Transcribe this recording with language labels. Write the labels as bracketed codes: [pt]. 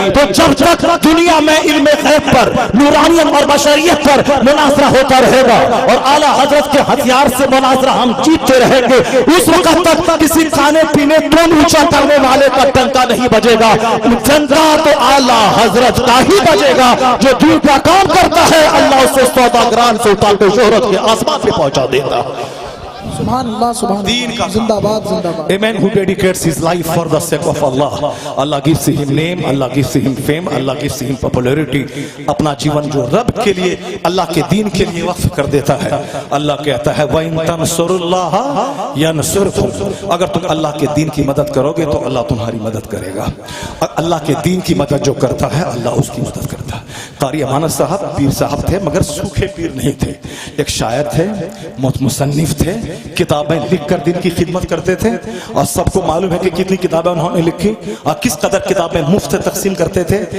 [ur] تو جب تک دنیا میں علم غیب پر, نورانیت اور بشریت پر مناظرہ ہوتا رہے گا اور اعلیٰ حضرت کے ہتھیار سے مناظرہ ہم جیتتے رہیں گے, اس وقت تک کسی کھانے پینے ٹون اونچا کرنے والے کا ٹنکا نہیں بجے گا. ٹنکا تو اعلیٰ حضرت کا ہی بجے گا جو دین کا کام کرتا ہے. اللہ اسے سوداگران سے اٹھا کے شہرت کے آسمان پہ پہنچا دیتا. سبحان اللہ, سبحان اللہ, زندہ باد, زندہ باد. [en] A man who dedicates his life for the sake of Allah, Allah gives him name, Allah gives him fame, Allah gives him popularity. [ur] اپنا جیون جو رب کے لیے, اللہ کے دین کے لیے وقف کر دیتا ہے, اللہ کہتا ہے [ar] وَإِن تَنْصُرُوا اللَّهَ يَنْصُرْكُمْ. [ur] اگر تم اللہ کے دین کی مدد کرو گے تو اللہ تمہاری مدد کرے گا. اللہ کے دین کی مدد جو کرتا ہے اللہ اس کی مدد کرتا ہے. قاری امانت صاحب پیر صاحب تھے مگر سوکھے پیر نہیں تھے. ایک شاعر تھے, مصنف تھے, کتابیں لکھ کر دین کی خدمت کرتے تھے, اور سب کو معلوم ہے کہ کتنی کتابیں انہوں نے لکھی اور کس قدر کتابیں مفت تقسیم کرتے تھے.